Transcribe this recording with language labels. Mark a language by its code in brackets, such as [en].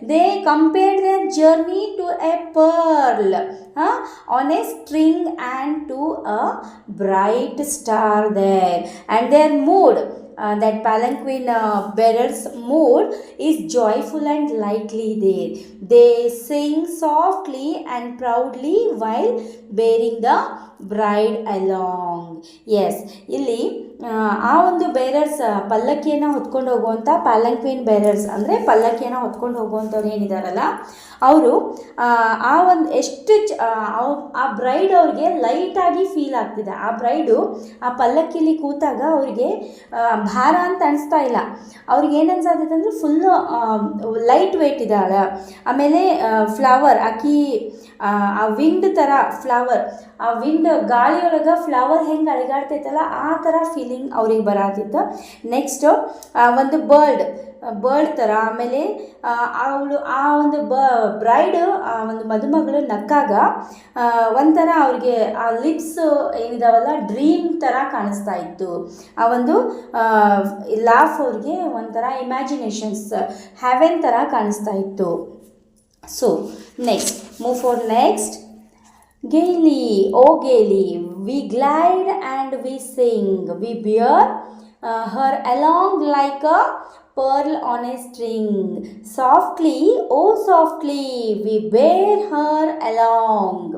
[en] They compare their journey to a pearl on a string and to a bright star there, and their mood, that palanquin bearers' mood is joyful and lightly there. They sing softly and proudly while bearing the bride along. [kn] Yes, ಇಲ್ಲಿ ಆ ಒಂದು bearers ಪಲ್ಲಕ್ಕಿಯನ್ನು ಹೊತ್ಕೊಂಡು ಹೋಗುವಂಥ ಪ್ಯಾಲಂಕ್ವಿನ್ bearers ಅಂದರೆ ಪಲ್ಲಕ್ಕಿಯನ್ನು ಹೊತ್ಕೊಂಡು ಹೋಗುವಂಥವ್ರು ಏನಿದಾರಲ್ಲ ಅವರು ಆ ಒಂದು ಎಷ್ಟು ಆ ಬ್ರೈಡ್ ಅವ್ರಿಗೆ ಲೈಟಾಗಿ ಫೀಲ್ ಆಗ್ತಿದೆ. ಆ ಬ್ರೈಡು ಆ ಪಲ್ಲಕ್ಕಿಲಿ ಕೂತಾಗ ಅವ್ರಿಗೆ ಭಾರ ಅಂತ ಅನಿಸ್ತಾ ಇಲ್ಲ. ಅವ್ರಿಗೆ ಏನು ಅನ್ಸತ್ತೈತೆ ಅಂದರೆ ಫುಲ್ಲು ಲೈಟ್ ವೇಟ್ ಇದ್ದಾಳೆ. ಆಮೇಲೆ ಫ್ಲವರ್ ಆಕಿ ಆ ವಿಂಡ್ ಥರ ಫ್ಲವರ್, ಆ ವಿಂಡ್ ಗಾಳಿಯೊಳಗೆ ಫ್ಲವರ್ ಹೆಂಗೆ ಅಳಿಗಾಡ್ತೈತಲ್ಲ ಆ ಥರ ಫೀಲಿಂಗ್ ಅವ್ರಿಗೆ ಬರತ್ತಿತ್ತು. ನೆಕ್ಸ್ಟು ಒಂದು ಬರ್ಡ್ ಥರ. ಆಮೇಲೆ ಅವಳು ಆ ಒಂದು ಬ್ರೈಡ್, ಆ ಒಂದು ಮದುಮಗಳು ನಕ್ಕಾಗ ಒಂಥರ ಅವ್ರಿಗೆ ಆ ಲಿಪ್ಸ್ ಏನಿದಾವಲ್ಲ ಡ್ರೀಮ್ ಥರ ಕಾಣಿಸ್ತಾ ಇತ್ತು. ಆ ಒಂದು ಲಾಫ್ ಅವ್ರಿಗೆ ಒಂಥರ ಇಮ್ಯಾಜಿನೇಷನ್ಸ್ ಹ್ಯಾವೆನ್ ಥರ ಕಾಣಿಸ್ತಾ ಇತ್ತು. [en] So next move for next. Gaily, oh gaily, we glide and we sing. We bear her along like a pearl on a string. Softly, oh softly, we bear her along.